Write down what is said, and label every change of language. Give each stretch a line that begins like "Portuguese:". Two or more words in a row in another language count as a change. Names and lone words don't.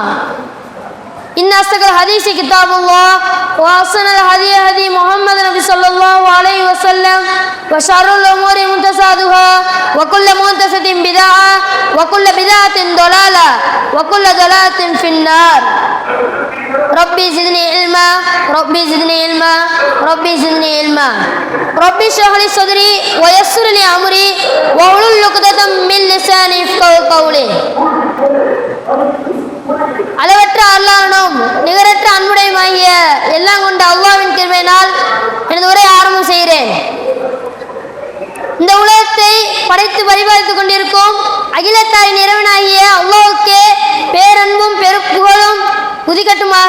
Arabic: إن أصدق الحديث كتاب الله وأحسن الهدي هدي محمد نبي صلى الله عليه وسلم وشر الأمور محدثاتها وكل محدثة بدعة وكل بدعة ضلالة وكل ضلالة في النار. ربي زدني علما ربي زدني علما ربي زدني علما. ربي اشرح لي صدري ويسر لي أمري واحلل عقدة من لساني يفقهوا قولي.
Tamil: அளவற்ற அல்லாஹ்வும் நிகரற்ற அன்புடையமாகிய எல்லாம் கொண்ட அல்லாஹ்வின் கிருபையினால் எனது உரையை ஆரம்பம் செய்கிறேன். இந்த உலகத்தை படைத்து பரிபாலித்துக் கொண்டிருக்கும் அகிலத்தாரின் இறைவனாகிய அல்லாஹ்வுக்கே பேரன்பும் பெருப்புகழும் உதிக்கட்டுமாக.